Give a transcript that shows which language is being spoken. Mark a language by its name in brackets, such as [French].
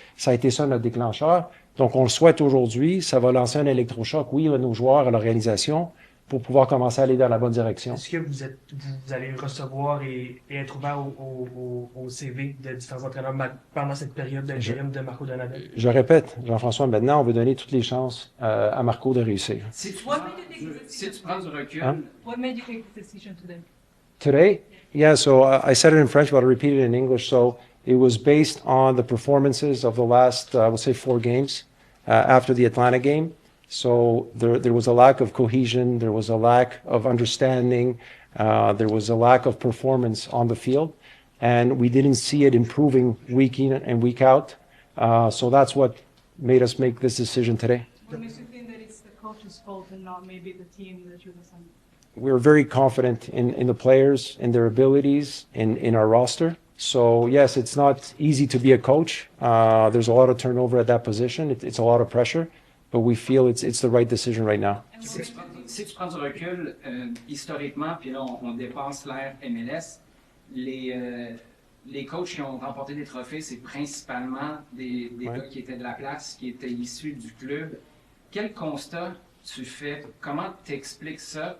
[French] Ça a été ça notre déclencheur. Donc, on le souhaite aujourd'hui. Ça va lancer un électrochoc, oui, à nos joueurs, à l'organisation, pour pouvoir commencer à aller dans la bonne direction. Est-ce que vous allez recevoir et être ouvert au CV de différents entraîneurs pendant cette période d'intérim de Marco Donnadelle? Je répète, Jean-François, maintenant, on veut donner toutes les chances à Marco de réussir. Si tu prends du recul... [English] What made you take the decision today? Today? Yeah, so I said it in French, but I'll repeat it in English. So it was based on the performances of the last, I would say, 4 games after the Atlanta game. So there was a lack of cohesion, there was a lack of understanding, there was a lack of performance on the field, and we didn't see it improving week in and week out. So that's what made us make this decision today. What makes you think that it's the coach's fault and not maybe the team that you've assigned? We're very confident in the players, in their abilities, in our roster. So yes, it's not easy to be a coach. There's a lot of turnover at that position. It's a lot of pressure. But we feel it's the right decision right now. [French] Si tu prends du recul, historiquement, puis là on dépasse l'ère MLS, les coachs qui ont remporté des trophées, c'est principalement des gars qui étaient de la place, qui étaient issus du club. Quel constat tu fais? Comment t'expliques ça?